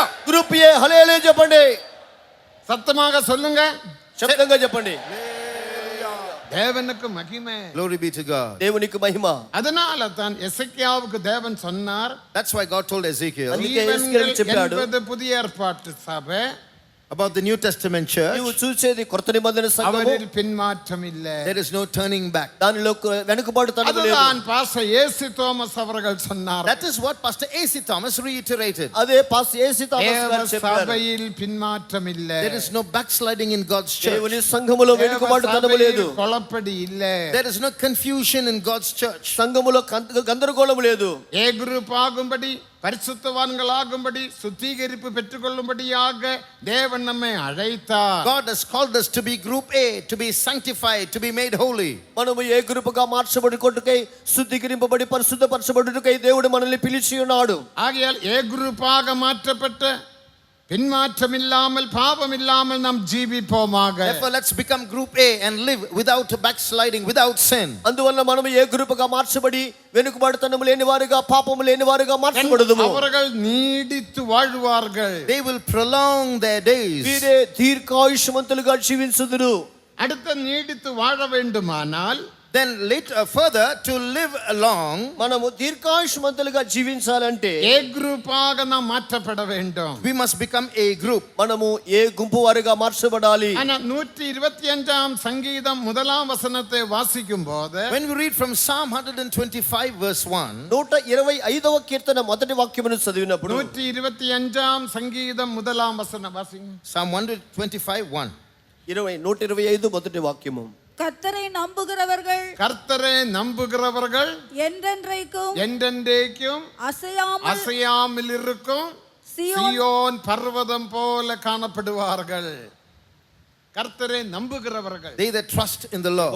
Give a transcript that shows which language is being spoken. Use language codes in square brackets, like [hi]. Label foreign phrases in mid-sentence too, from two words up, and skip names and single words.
[te] గ్రూప్ ఏ హల్లెలూయా చెప్పండి. [ta] சத்தமாக சொல்லுங்க. [te] శబ్దంగా చెప్పండి. [ta] தேவனுக்கு மகிமை. [en] Glory be to God. [te] దేవునికి మహిమ. [ta] அதனால தான் எசேக்கியாவுக்கு தேவன் சொன்னார், [en] That's why God told Ezekiel [te] అందుకే ఎస్కేలు చెప్పాడు. [ta] என்பது புதிய ஏற்பாட்டு சபை, [en] about the New Testament church. [te] నీవు చూసేది కొత్త నిబంధన సంఘము. [ta] அவரில் பின்மாற்றம் இல்ல. [en] There is no turning back. [te] దానిలో వెనుకబాటుతనము లేదు. [ta] அதுதான் பாஸ்டர் ஏசி தோமஸ் அவர்கள் சொன்னார். [en] That is what Pastor A.C. Thomas reiterated. [te] అదే పాస్టర్ ఏసీ థామస్ గారు [ta] தேவ [te] చెప్పారు. [ta] சபையில் பின்மாற்றம் இல்ல. [en] There is no backsliding in God's church. [te] దేవుని సంఘములో వెనుకబాటుతనము లేదు. [ta] குழப்படி இல்ல. [en] There is no confusion in God's church. [te] సంఘములో గందరగోళము లేదు. [ta] ஏ குரூப் ஆகும்படி பரிசுத்தவான்களாகும்படி சுத்திகரிப்பு பெற்றுக்கொள்ளும்படியாக தேவன் நம்மை அழைத்தார். [en] God has called us to be group A, to be sanctified, to be made holy. [te] మనము ఏ గ్రూపుగా మార్చబడుకొట్టుకై శుద్ధీకరింపబడి పరిశుద్ధపరచబడుటకై దేవుడు మనల్ని పిలిచి ఉన్నాడు. [ta] ஆகையால் ஏ குரூப்பாக மாற்றப்பட்ட பின்மாற்றம் இல்லாமல் பாவம் இல்லாமல் நாம் ஜீவிப்போமாக. [en] Therefore, let's become group A and live without backsliding, without sin. [te] అందువల్ల మనము ఏ గ్రూపుగా మార్చబడి వెనుకబాటుతనము లేని వారుగా పాపము లేని వారుగా మార్చబడుదుము. [ta] அவர்கள் நீடித்து வாழ்வார்கள். [en] They will prolong their days. [te] వీరే దీర్ఘాయుష్మంతులుగా జీవించుదురు. [ta] அடுத்த நீடித்து வாழ வேண்டுமானால் [en] Then later further to live long, [te] మనము దీర్ఘాయుష్మంతులుగా జీవించాలంటే [ta] ஏ குரூப்பாக நாம் மாற்றப்பட வேண்டும். [en] we must become a group. [te] మనము ఏ గుంపు వారుగా మార్చబడాలి. [ta] ஆனா 125ஆம் சங்கீதம் முதலாம் வசனத்தை வாசிக்கும் போது [en] When we read from Psalm 125 verse 1, [te] 125వ కీర్తన మొదటి వాక్యమును చదివినప్పుడు [ta] 125ஆம் சங்கீதம் முதலாம் வசனம் வாசிங்க. [en] Psalm 125 1. [te] 125 మొదటి వాక్యము. [ta] கர்த்தரை நம்புகிறவர்கள் கர்த்தரை நம்புகிறவர்கள் என்றென்றைக்கும் என்றென்றைக்கும் அசையாமல் அசையாமல் இருக்கும் சீயோன் பர்வதம் போல காணப்படுவார்கள். கர்த்தரை நம்புகிறவர்கள், [en] They that trust in the Lord.